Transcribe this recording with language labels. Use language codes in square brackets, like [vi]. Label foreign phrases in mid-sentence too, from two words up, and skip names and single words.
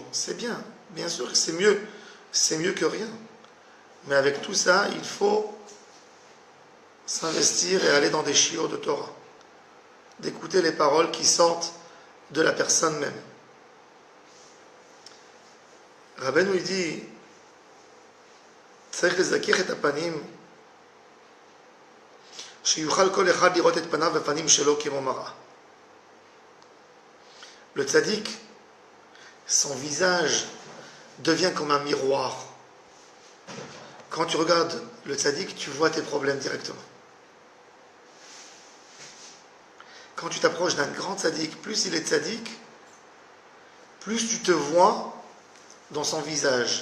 [fr] C'est bien sûr que c'est mieux que rien. Mais avec tout ça, il faut s'investir et aller dans des shiur de Torah, d'écouter les paroles qui sortent de la personne même. Rabbeinu il dit, [he] צריך לזכך את הפנים, שיוכל כל אחד לראות את פניו בפנים שלו כמו מראה. [fr] Le tzaddik, son visage devient comme un miroir. Quand tu regardes le tzaddik, tu vois tes problèmes directement. Quand tu t'approches d'un grand tzaddik, plus il est tzaddik, plus tu te vois dans son visage.